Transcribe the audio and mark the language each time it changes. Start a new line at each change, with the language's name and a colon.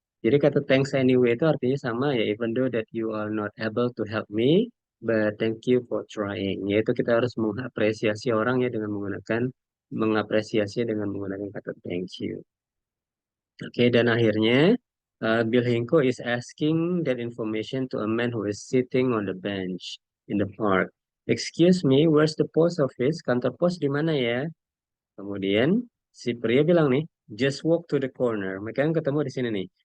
Indonesian: Jadi kata thanks anyway itu artinya sama ya,
English: even though that you are not able to help me, but thank you for trying.
Indonesian: Yaitu kita harus mengapresiasi orang ya dengan mengapresiasi dengan menggunakan kata thank you. Oke, dan akhirnya
English: Bill Hinko is asking that information to a man who is sitting on the bench in the park. Excuse me, where's the post office?
Indonesian: Kantor pos di mana ya? Kemudian si pria bilang nih,
English: just walk to the corner.
Indonesian: Mereka kan ketemu di sini nih.